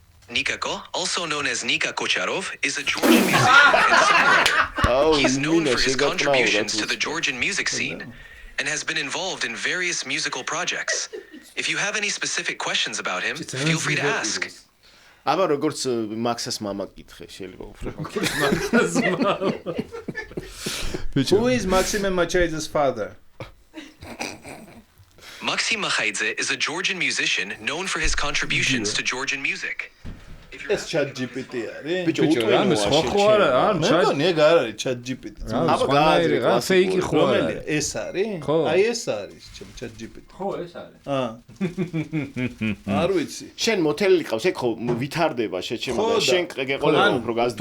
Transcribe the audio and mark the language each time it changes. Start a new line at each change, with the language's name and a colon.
English: Nika Ko, also known as Nika Kocharov, is a Georgian musician and songwriter. He is known for his contributions to the Georgian music scene and has been involved in various musical projects. If you have any specific questions about him, feel free to ask.
Georgian: აბა როგორც მაქსას მამა კითხე შეიძლება უფრო.
English: Who is Maxim Machaidze's father? Maxim Machaidze is a Georgian musician known for his contributions to Georgian music.
Georgian: ეს ChatGPT არის. ბიჭო, რამე სხვა ხო არა? მე მგონი ეგ არ არის ChatGPT. აბა გააძრე რა ფეიკი ხო არა? ეს არის? აი ეს არის ChatGPT. ხო, ეს არის. არ ვიცი. შენ მოთელილი ყავს, ეგ ხო ვითარდება შეჩემო და შენ გეყოლება უფრო გაზრდილი.